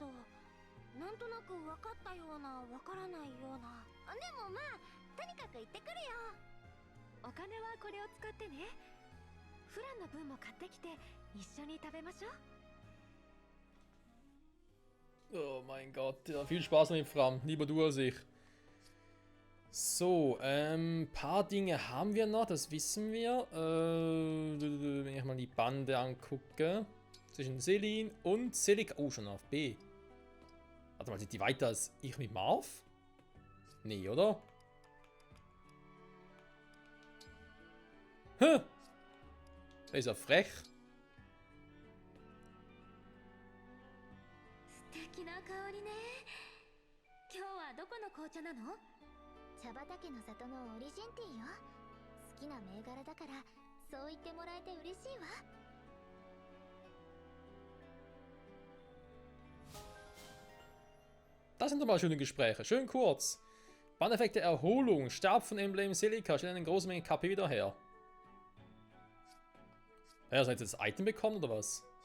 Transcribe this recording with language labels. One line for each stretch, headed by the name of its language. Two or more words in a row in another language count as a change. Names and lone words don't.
Japanese: なんとなく分かったような分からないような。でもまあとにかく行ってくるよ。お金はこれを使ってね。フランの分も買ってきて一緒に食べましょう。
German: Oh mein Gott, ja, viel Spaß mit Fram, lieber du als ich. So, paar Dinge haben wir noch, das wissen wir. Wenn ich mal die Bande angucke, zwischen Selin und Selika. Oh, schon auf B. Warte mal, sind die weiter als ich mit Marv? Nee, oder? Hä? Ist ja frech.
Japanese: 素敵な香りね。今日はどこの紅茶なの？茶畑の里のオリジンティーよ。好きな銘柄だからそう言ってもらえて嬉しいわ。
German: Das sind doch mal schöne Gespräche. Schön kurz. Bandeffekt der Erholung. Stab von Emblem Selika. Stellen eine große Menge KP wieder her. Ja, soll ich jetzt das Item bekommen oder was?